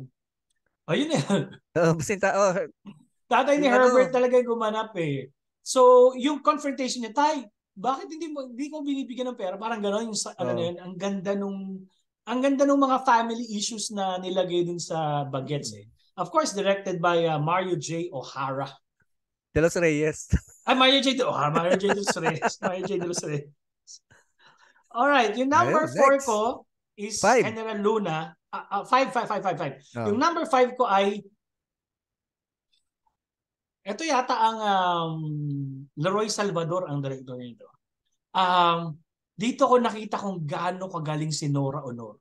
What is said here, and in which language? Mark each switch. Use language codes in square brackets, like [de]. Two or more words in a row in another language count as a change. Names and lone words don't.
[tl] Ayun eh. Sinta, oh, Tatay ni yung Herbert ano, talaga yung gumanap eh. So, yung confrontation niya, tay, bakit hindi ko binibigyan ng pera? Parang gano'n yung ano na oh, yun. Ang ganda nung mga [en] family issues [tl] na nilagay dun sa Bagets eh. [en] Of course, directed by Mario J. O'Hara. De Los Reyes. Mario J. O'Hara, Mario J. De Los Reyes. Mario J. De Los Reyes. [tl] Alright, yung number Ayun, 4 next. ko is 5. General Luna. 5, 5, 5, 5, 5. Yung Oh, number 5 ko ay ito yata ang Leroy Salvador ang director nito. Dito ko nakita kung gaano kagaling si Nora Honor.